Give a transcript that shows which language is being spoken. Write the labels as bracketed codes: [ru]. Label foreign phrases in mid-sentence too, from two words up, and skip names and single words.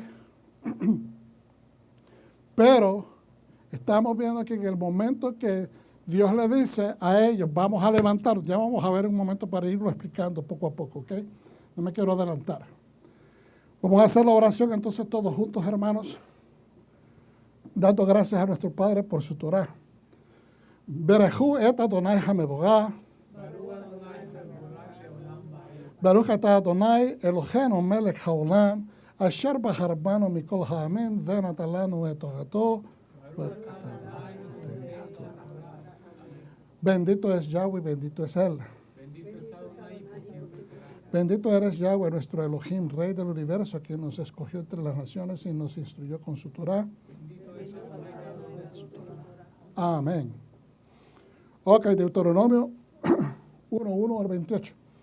[es] Pero estamos viendo que en el momento que Dios le dice a ellos, vamos a levantar, ya vamos a ver un momento para irlo explicando poco a poco, ¿ok? No me quiero adelantar. Vamos a hacer la oración entonces todos juntos, hermanos, dando gracias a nuestro Padre por su Torah. [he] ברכו את אדוני המבורך. ברוך אתה אדוני אלוהינו מלך העולם אשר בחר בנו מכל העמים ונתן לנו את תורתו. [es] Bendito es Yahweh, bendito es Él. Bendito eres Yahweh, nuestro Elohim, Rey del universo, quien nos escogió entre las naciones y nos instruyó con su Torah. Amén. Ok, Deuteronomio 1:1 al 28.